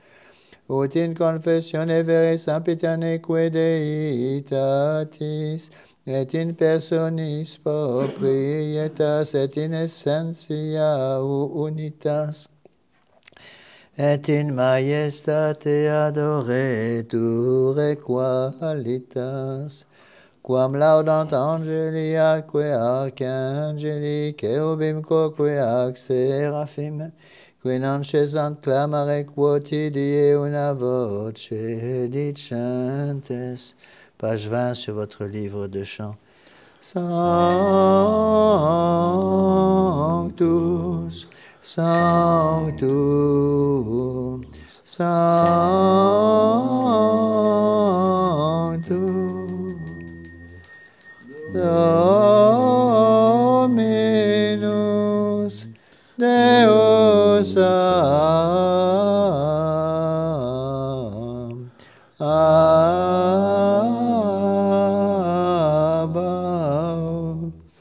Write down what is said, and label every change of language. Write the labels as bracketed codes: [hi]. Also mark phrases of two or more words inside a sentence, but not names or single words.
[la] Ut in confessione vere sempiterneque Deitatis, et in personis proprietas, et in essentia unitas, et in majestate adoretur qualitas, quam laudant angelia que arcangeli cherubim quoque ac seraphim qui non cessant clamare quotidie una voce dicentes. [fr] Page 20 sur votre livre de chants. [la] Sanctus, Sanctus, Sanctus, Dominus Deus Abba,